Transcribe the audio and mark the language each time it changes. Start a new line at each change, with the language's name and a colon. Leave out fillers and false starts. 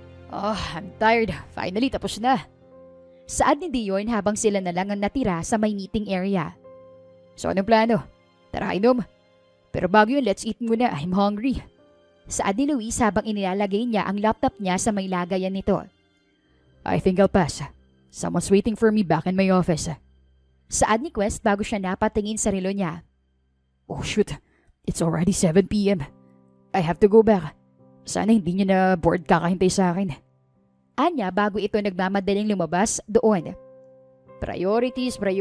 English: Oh, I'm tired. Finally,
Filipino: tapos na. Saad ni Dion habang sila na lang ang natira sa may meeting area. So anong plano? Tara, inom. Pero bago yun,
English: let's eat
Filipino: muna.
English: I'm hungry.
Filipino: Saad ni Luis habang inilalagay niya ang laptop niya sa may lagayan nito.
English: I think I'll pass. Someone's waiting for me back in my office.
Filipino: Saad ni Quest bago siya napatingin sa relo niya.
English: Oh shoot, it's already 7 p.m. I have to go back.
Filipino: Sana hindi niya na bored kakahintay sa akin. Anya bago ito nagmamadaling lumabas doon.
English: Priorities.